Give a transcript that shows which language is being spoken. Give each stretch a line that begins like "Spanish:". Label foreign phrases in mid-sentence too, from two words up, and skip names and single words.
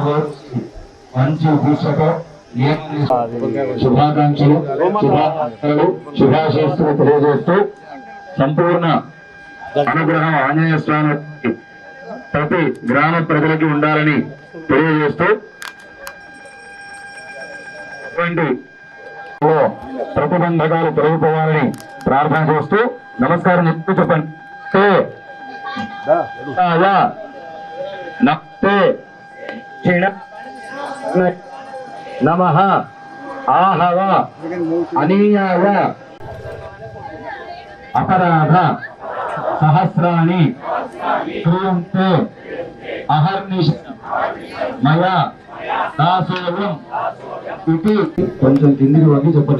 Telugu: రోజులు మంచి దీక్షతో శుభాకాంక్షలు శుభాశీస్సులు తెలియజేస్తూ సంపూర్ణ అనుగ్రహం ఆంజనేయ స్వామి ప్రతి గ్రామ ప్రజలకి ఉండాలని తెలియజేస్తూ ప్రతిబంధకాలు తొలగిపోవాలని ప్రార్థన చేస్తూ నమస్కారం చెప్పండి.
Sanskrit: నమః आहव अनीयाय अपराध सहस्राणि क्रियन्ते अहर्निश मया दासोऽयम् इति
Telugu: కొంచెం కిందికి వంగి చెప్పండి.